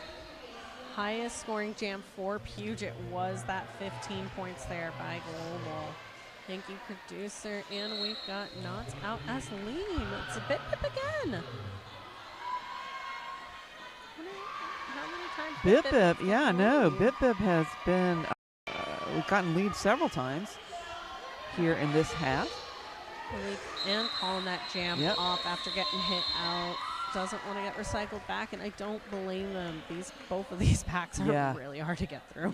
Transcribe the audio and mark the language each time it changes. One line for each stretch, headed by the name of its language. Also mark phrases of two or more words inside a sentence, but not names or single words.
English: Highest scoring jam for Puget was that 15 points there by Global. Thank you, producer. And we've got Nantes out as lean. It's a bit again. How many times? Bip Bip, yeah, no. Ooh. Bip Bip has been, we've gotten lead several times here in this half. And calling that jam Yep. off after getting hit out. Doesn't want to get recycled back, and I don't blame them. Both of these packs are Yeah. really hard to get through.